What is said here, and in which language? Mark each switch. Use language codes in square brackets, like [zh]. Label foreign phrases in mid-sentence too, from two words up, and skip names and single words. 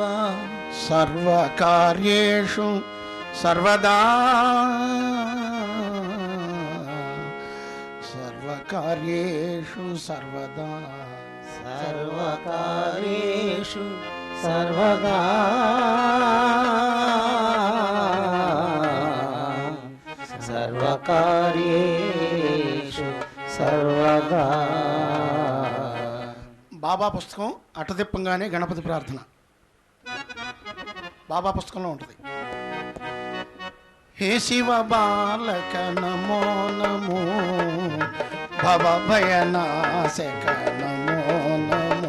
[sa] सर्वकार्येषु सर्वदा सर्वकार्येषु सर्वदा सर्वकार्येषु सर्वदा सर्वकार्येषु सर्वदा [te] బాబా పుస్తకం అటదిప్పంగానే గణపతి ప్రార్థన బాబా పుస్తకంలో ఉంటుంది. [sa] హే శివ బాలక నమో నమో భవ భయనాశక నమో నమో